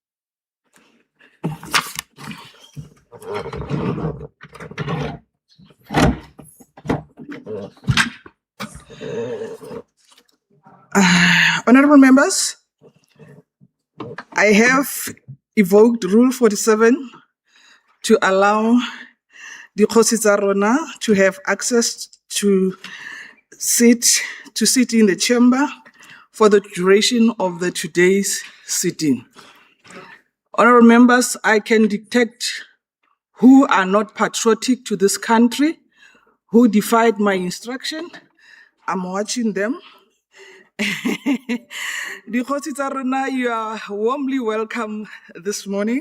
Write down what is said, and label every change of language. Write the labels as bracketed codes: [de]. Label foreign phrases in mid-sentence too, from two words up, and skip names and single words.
[en] Honorable members, I have evoked Rule 47 to allow the [tn] Kgosi tsa rona [en] to have access to sit in the chamber for the duration of today's sitting. Honorable members, I can detect who are not patriotic to this country, who defied my instruction. I'm watching them. The [tn] Kgosi tsa rona, [en] you are warmly welcome this morning.